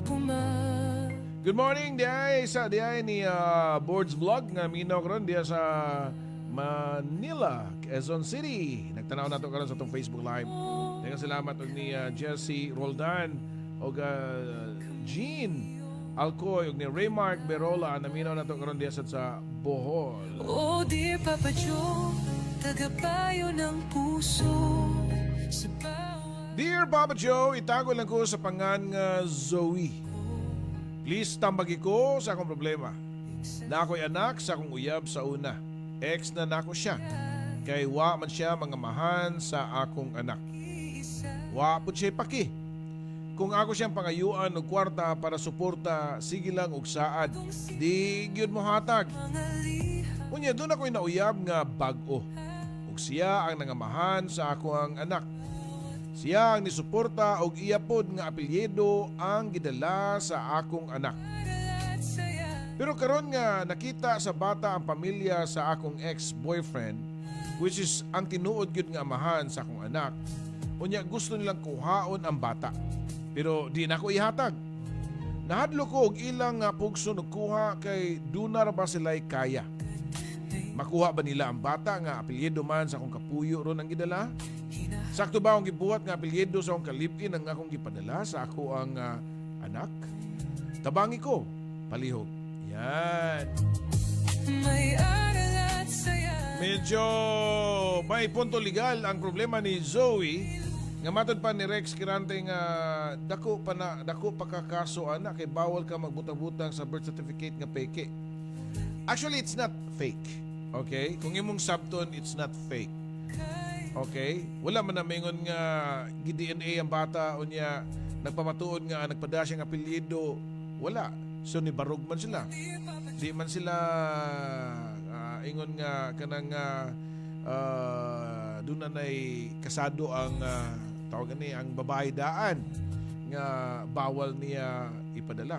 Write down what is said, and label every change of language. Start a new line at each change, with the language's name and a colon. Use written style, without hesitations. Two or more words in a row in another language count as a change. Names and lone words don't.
Cebuano: Good morning, diay ni Boards Vlog nga minaw karon diya sa Manila, Quezon City. Nagtanaw nato karon sa tong Facebook Live. Daghang salamat og ni Jesse Roldan og Jean Alcoy og ni Raymark Berola na minaw nato karon diya sa Bohol.
English: Oh dear Papa Joe,
Filipino: tagapayo ng puso sa
English: Dear Papa Joe,
Cebuano: itago lang ko sa pangan nga Zoe. Please tambagi ko sa akong problema. Na ako'y anak sa akong uyab sa una. Ex na nako siya. Kay wa man siya mga mahan sa akong anak. Wa po siya paki. Kung ako siyang pangayuan og kwarta para suporta, sige lang og saad. Di gyud mo hatag. Unya doon ako'y nauyab nga bag-o. Ug siya ang nangamahan sa akong anak. Siya ang nisuporta og iya pod nga apelyido ang gidala sa akong anak. Pero karon nga nakita sa bata ang pamilya sa akong ex-boyfriend,
English: which is
Cebuano: ang tinuod gyud nga amahan sa akong anak. Unya gusto nilang kuhaon ang bata. Pero di na ko ihatag. Nahadlo ko og ilang nga pugso nagkuha kay dunar ba sila'y kaya. Makuha ba nila ang bata nga apelyido man sa akong kapuyo ron ang gidala? Sakto ba akong gibuhat nga apelyido sa akong kalipin ang akong gipadala sa ako ang anak? Tabangi ko, palihog.
Filipino: Yan. may aral at saya. Medyo may punto legal ang problema ni Zoe.
Cebuano: Nga matod pa ni Rex Kirante nga dako pa ka kaso ana kay bawal ka magbutang-butang sa birth certificate nga peke.
English: Actually, it's not fake. Okay?
Cebuano: Kung imong sabton,
English: it's not fake. Okay?
Cebuano: Wala man na mingon nga gi-DNA ang bata o niya nagpamatuod nga nagpada siya ng apelyido. Wala. So ni barog man sila. Di man sila ingon nga kanang doon na nay kasado ang tawag ni ang babae daan nga bawal niya ipadala.